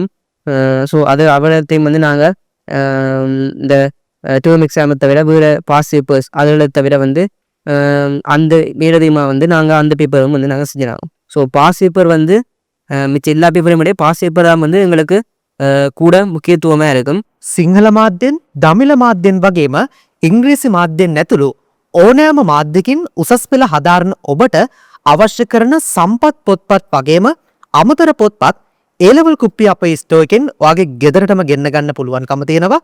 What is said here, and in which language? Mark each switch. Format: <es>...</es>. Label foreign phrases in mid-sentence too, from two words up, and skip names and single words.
<ta>ஸோ அது அவ்வளோத்தையும் வந்து நாங்கள் இந்த</ta> <en>term exam</en> <ta>தவிர வேறு</ta> <en>past papers</en> <ta>அதில் தவிர வந்து அந்த மேலதிகமாக வந்து நாங்கள் அந்த பேப்பரும் வந்து நாங்கள் செஞ்சிடலாம். ஸோ</ta> <en>past paper</en> <ta>வந்து மிச்சம் எல்லா பேப்பரையும் விட</ta> <en>past paper</en> <ta>தான் வந்து எங்களுக்கு கூட முக்கியத்துவமாக இருக்கும்.</ta> <si>සිංහල මාධ්‍යෙන් දමිළ මාධ්‍යෙන් වගේම ඉංග්‍රීසි මාධ්‍යෙන් නැතුළු ඕනෑම මාධ්‍යකින් උසස් පෙළ හදාරන ඔබට අවශ්‍ය කරන සම්පත් පොත්පත් වගේම අමතර පොත්පත් ඒලවල් කුප්පි අපේ ස්ටෝ එකෙන් ඔයාගේ ගෙදරටම ගෙන්න ගන්න පුළුවන්කම තියෙනවා.</si>